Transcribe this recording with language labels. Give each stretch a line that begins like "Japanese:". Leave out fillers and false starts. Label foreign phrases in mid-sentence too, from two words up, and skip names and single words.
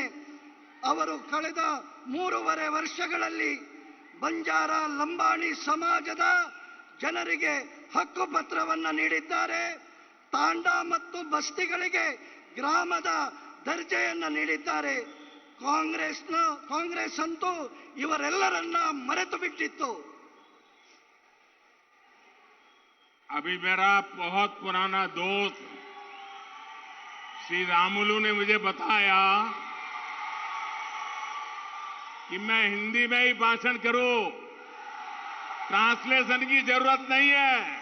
Kannada: ಅವರು ಕಳೆದ 3.5 ವರ್ಷಗಳಲ್ಲಿ ಬಂಜಾರ, ಲಂಬಾಣಿ ಸಮಾಜದ ಜನರಿಗೆ ಹಕ್ಕು ಪತ್ರವನ್ನು ನೀಡಿದ್ದಾರೆ. ತಾಂಡಾ ಮತ್ತು ಬಸ್ತಿಗಳಿಗೆ ಗ್ರಾಮದ ದರ್ಜೆಯನ್ನು ನೀಡಿದ್ದಾರೆ. ಕಾಂಗ್ರೆಸ್ ಅಂತೂ ಇವರೆಲ್ಲರನ್ನ ಮರೆತು ಬಿಟ್ಟಿತ್ತು.
Hindi: अभी मेरा बहुत पुराना दोस्त श्री रामुलू ने मुझे बताया कि मैं हिंदी में ही भाषण करूं, ट्रांसलेशन की जरूरत नहीं है।